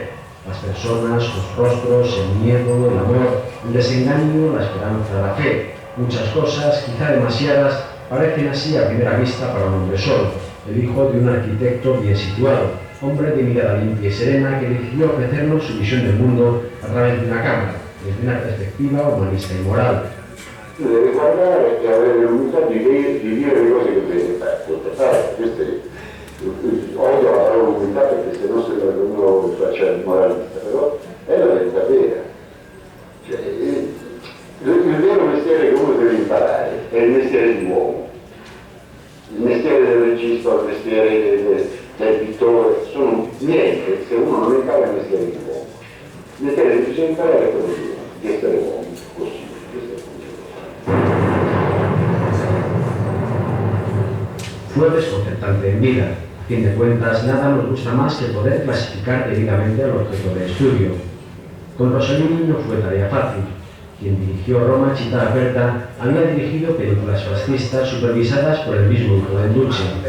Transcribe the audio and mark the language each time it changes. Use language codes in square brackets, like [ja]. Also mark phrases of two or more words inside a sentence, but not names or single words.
[es] Las personas, sus rostros, el miedo, el amor, el desengaño, la esperanza, la fe. Muchas cosas, quizá demasiadas, parecen así a primera vista para un hombre solo, el hijo de un arquitecto bien situado, hombre de mirada limpia y serena que decidió ofrecernos su visión del mundo a través de una cámara, desde una perspectiva humanista y moral. [it] Deve guardare e avere l'umiltà di dire le cose che deve fare. Odio la parola umiltà perché se no sembra che uno faccia il moralista, però è la verità vera. Cioè, il vero mestiere che uno deve imparare è il mestiere di uomo. Il mestiere del regista, il mestiere del pittore, sono niente se uno non impara il mestiere di uomo. Il mestiere che bisogna imparare è quello di essere uomo, così. [es] Fue desconcertante en vida. A fin de cuentas, nada nos gusta más que poder clasificar debidamente al objeto de estudio. Con Rossellini no fue tarea fácil. Quien dirigió Roma, Città Aperta, había dirigido películas fascistas supervisadas por el mismo hijo del Duce.